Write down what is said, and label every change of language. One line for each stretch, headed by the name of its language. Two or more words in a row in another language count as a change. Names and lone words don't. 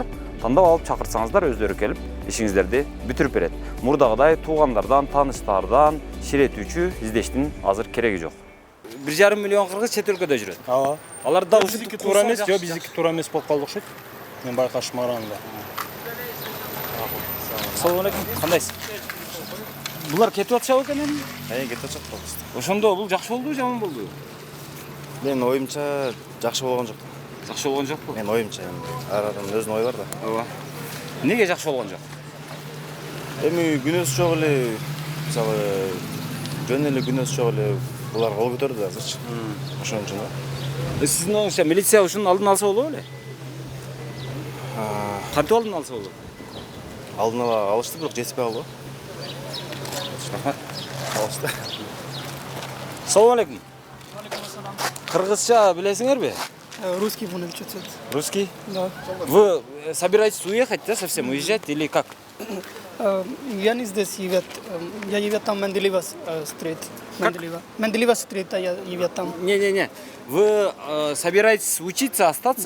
Kyrgyz: Тандап алып чакырсаңыздар, өздөрү келип ишиңиздерди бүтүрүп берет. Мурдагыдай туугандардан, тааныштардан ширетүүчү издештин азыр кереги жок. 1,5 миллион кыргыз чет өлкөдө жүрөт. Ооба. Алар да Биздики туура эмес, жок, биздики туура эмес болуп калды окшойт. Мен байкашым караганда.
Uzbek: Assalomu alaykum.
Kyrgyz: Кандайсыз? Булар кетип атышабы экен эми? Кетип атышат калды. Ошондо бул жакшы болдубу, жаман болдубу? Менин оюмча жакшы болгон жок. Жакшы болгон жокпу? Менин оюмча ар адамдын өзүнүн ою бар да. Ооба. Неге жакшы болгон жок? Эми күнөөсү жок эле, мисалы жөн эле күнөөсү жок эле булар кол көтөрдү азырчы. Ошон үчүн да. Сиздин оюңузча милиция ушунун алдын алса болобу беле? Кантип алдын алса болот? Алдын ала алышты, бирок жетишпей калды. Рахмат. Алышты.
Uzbek: Assalomu alaykum.
Kyrgyz: Кыргызча билесиңерби?
Russian: Русский будем чуть-чуть. Русский? Да. Вы собираетесь уехать, да, совсем уезжать или как? Я не здесь живет. Я живет там Менделеева стрит. Менделеева стрит, я живет там. Не-не-не. Вы собираетесь учиться, остаться